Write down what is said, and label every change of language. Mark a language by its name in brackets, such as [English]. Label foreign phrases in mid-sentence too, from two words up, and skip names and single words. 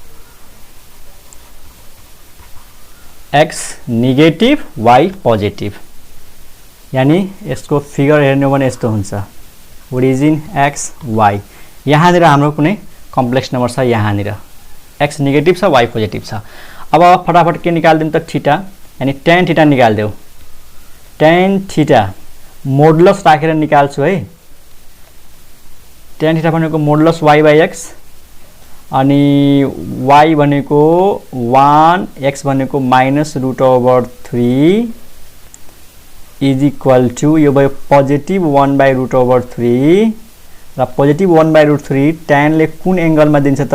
[English] x negative y positive, [Nepali] यानी यसको फिगर हेर्नु भने यस्तो हुन्छ, [English] origin x y. [Nepali] यहाँनिर हाम्रो कुनै [English] complex number [Nepali] छ, यहाँनिर x नेगेटिभ छ y पोजिटिभ छ। अब फटाफट के निकाल्दिउँ त? थीटा, यानी [English] tan theta [Nepali] निकाल्देऊ। [English] tan theta modulus [Nepali] राखेर निकाल्छु है। [English] tan theta [Nepali] भनेको मोडुलस y/x, अनि y भनेको 1, x भनेको -√3 [English] is equal to, [Nepali] यो भयो पोजिटिभ 1/√3 र पोजिटिभ 1/√3 tan ले कुन एंगलमा दिन्छ त?